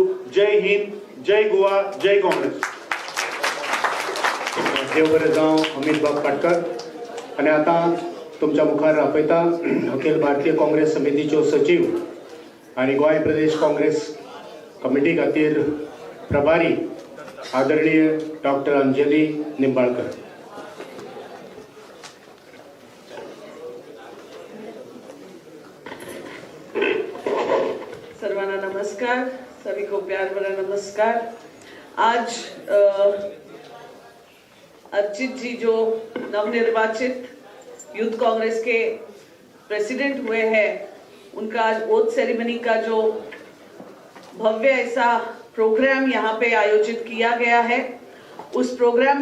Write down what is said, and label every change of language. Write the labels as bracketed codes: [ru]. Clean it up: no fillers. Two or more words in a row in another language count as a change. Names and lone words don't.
[kok] जय हिंद, जय गोवा, जय काँग्रेस. देव बरें जावं अमित बाब पाटकर. आनी आतां तुमच्या मुखार आपयता अखिल भारतीय काँग्रेस समितीच्यो सचिव आनी गोंय प्रदेश काँग्रेस कमिटी खातीर प्रभारी आदरणीय डॉक्टर अंजली निंबाळकर. [mr] सर्वांना नमस्कार, [hi] सभी को प्यार भरा नमस्कार. आज अर्चित जी जो नवनिर्वाचित यूथ कांग्रेस के प्रेसिडेंट हुए हैं, उनका आज [en] oath ceremony [hi] का जो भव्य ऐसा प्रोग्राम यहाँ पे आयोजित किया गया है, उस प्रोग्राम